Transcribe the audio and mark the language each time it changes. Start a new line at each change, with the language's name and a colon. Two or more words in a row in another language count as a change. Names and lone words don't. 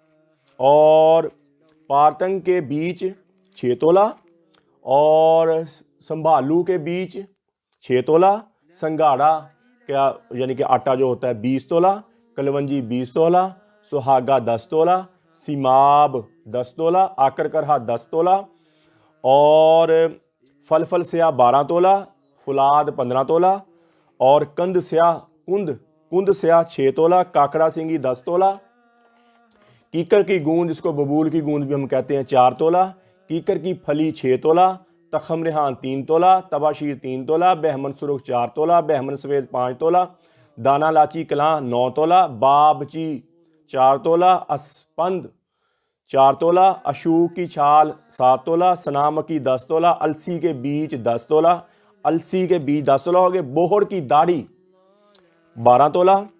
Hindi: और पारतंग के बीज 6 तोला, और संभालू के बीज 6 तोला, संगाड़ा क्या यानी कि आटा जो होता है 20 तोला, कलवंजी 20 तोला, सुहागा 10 तोला, सीमाब 10 तोला, आकर करहा 10 तोला, और फल स्या 12 तोला, फुलाद 15 तोला, और कंद स्या कुंद स्या 6 तोला, काकड़ा सिंगी 10 तोला, कीकर की गूंद, जिसको बबूल की गूंद भी हम कहते हैं, 4 तोला, कीकर की फली 6 तोला, तखम रेहान 3 तोला, तबाशीर 3 तोला, बहमन सुरुख 4 तोला, बहमन सफ़ेद 5 तोला, दाना लाची कलां 9 तोला, बाबची 4 तोला, असपंद 4 तोला, अशूक की छाल 7 तोला, सनामकी 10 तोला, अलसी के बीज 10 तोला, अलसी के बीज 10 तोला हो गए, बोहड़ की दाढ़ी 12 तोला,